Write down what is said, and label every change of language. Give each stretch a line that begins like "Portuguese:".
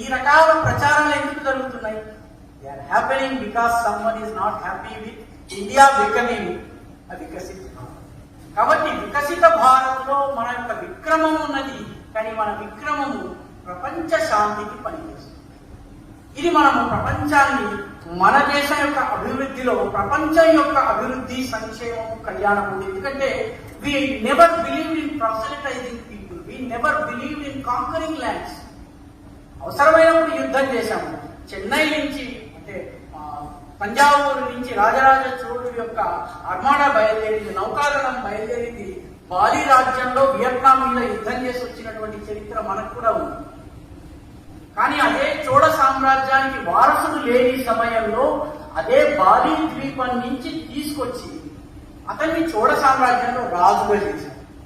Telugu: ఈ రకాల ప్రచారాలు ఎందుకు జరుగుతున్నాయి?
English: They are happening because someone is not happy with India becoming a Viksit Bharat.
Telugu: కాబట్టి వికసిత భారత్ లో మన యొక్క విక్రమం ఉన్నది. కానీ మన విక్రమము ప్రపంచ శాంతికి పనిచేస్తుంది. ఇది మనము ప్రపంచాన్ని, మన దేశం యొక్క అభివృద్ధిలో ప్రపంచం యొక్క అభివృద్ధి, సంక్షేమం, కళ్యాణం ఉంది.
English: ఎందుకంటే we never believed in proselytizing people, we never believed in conquering lands.
Telugu: అవసరమైనప్పుడు యుద్ధం చేశాము. చెన్నై నుంచి, అంటే తంజావూరు నుంచి రాజరాజ చోళుడు యొక్క ఆర్మాడా బయలుదేరింది, నౌకాదళం బయలుదేరింది. బాలి రాజ్యంలో వియత్నాం మీద యుద్ధం చేసి వచ్చినటువంటి చరిత్ర మనకు కూడా ఉంది. కానీ అదే చోళ సామ్రాజ్యానికి వారసుడు లేని సమయంలో అదే బాలి ద్వీపం నుంచి తీసుకొచ్చి అతన్ని చోళ సామ్రాజ్యంలో రాజుగా చేశారు.